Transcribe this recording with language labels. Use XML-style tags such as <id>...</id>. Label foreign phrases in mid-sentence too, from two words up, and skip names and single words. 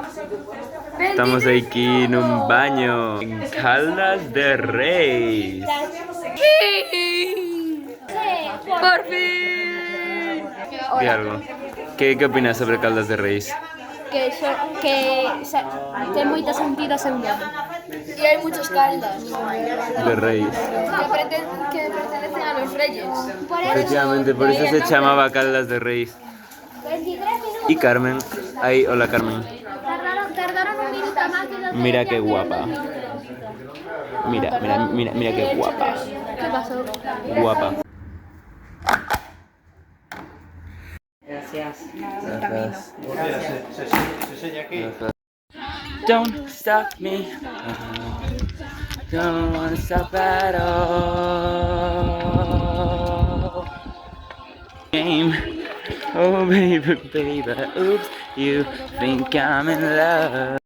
<gl>Estamos aquí nun baño en Caldas de Reis.</gl> <es>¡Por fin! Di algo. ¿Qué opinas sobre Caldas de Reis?</es> <gl>Que ten moito sentido a seu nome.</gl> <es>Y hay muchos caldas De Reis. que pertenecen a los reyes. Efectivamente, por eso se llamaba Caldas de Reis. 23 minutos. Y Carmen. Ahí, hola Carmen. Tardaron un minuto más que los Mira qué guapa. Mira qué guapa. ¿Qué pasó? Guapa. Gracias. Se sella aquí.</es> <en>Don't stop me. Don't wanna stop at all. Game. Oh baby, baby, oops, you think I'm in love.</en>